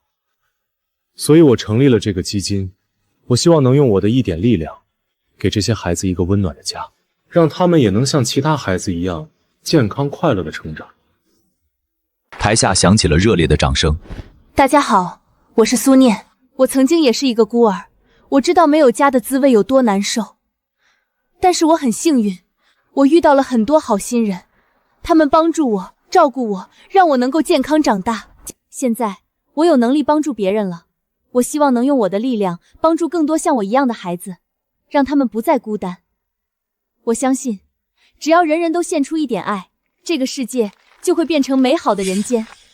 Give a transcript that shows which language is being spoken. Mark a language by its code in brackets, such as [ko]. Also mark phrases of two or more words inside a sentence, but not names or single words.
[zh] 所以我成立了這個基金，我希望能用我的一點力量，給這些孩子一個溫暖的家，讓他們也能像其他孩子一樣健康快樂的成長。台下響起了熱烈的掌聲。大家好，我是蘇念，我曾經也是一個孤兒，我知道沒有家的滋味有多難受，但是我很幸運，我遇到了很多好心人，他們幫助我，照顧我，讓我能夠健康長大。現在我有能力幫助別人了，我希望能用我的力量幫助更多像我一樣的孩子，讓他们不再孤單。我相信，只要人人都獻出一點愛，這個世界就會變成美好的人間。